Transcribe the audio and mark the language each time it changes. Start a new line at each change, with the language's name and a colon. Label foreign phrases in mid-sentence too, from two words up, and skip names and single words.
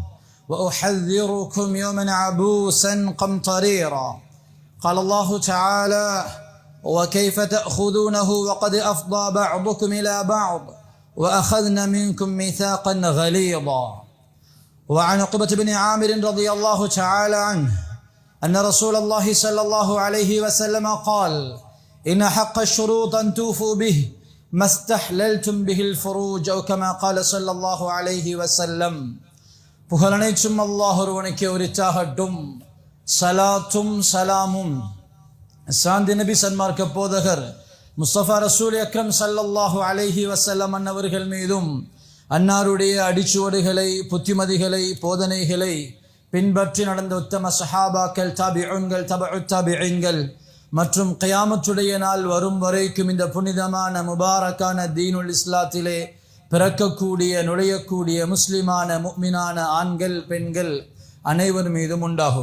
Arabic: وأحذركم يوما عبوسا قمطريرا قال الله تعالى وكيف تأخذونه وقد أفضى بعضكم إلى بعض وأخذنا منكم ميثاقا غليظا وعن عقبة بن عامر رضي الله تعالى عنه أن رسول الله صلى الله عليه وسلم قال إن حق الشروط أن توفوا به ما استحللتم به الفروج أو كما قال صلى الله عليه وسلم
Tamil: புகழனைச்சும் அல்லாஹ் ஒருவனுக்கே உரித்தாகட்டும். சலாத்தும் சலாமும் சாந்தி நபி சன்மார்க்க போதகர் முஸ்தபா ரசூல் அக்ரம்
Arabic: صلى الله عليه
Tamil: வஸல்லம் அன்னவர்கள் மீதும் அன்னாருடைய அடிச்சுவடுகளை புத்திமதிகளை போதனைகளை பின்பற்றி நடந்த உத்தம சஹாபாக்கள் தாபிஊன்கள் தபஉத் தாபிஈன்கள் மற்றும் கியாமத்துடைய நாள் வரும் வரைக்கும் இந்த புனிதமான முபாரக்கான தீனுல் இஸ்லாத்திலே பிறக்கக்கூடிய நுழையக்கூடிய முஸ்லிமான முஃமினான ஆண்கள் பெண்கள் அனைவர் மீதும் உண்டாகுக.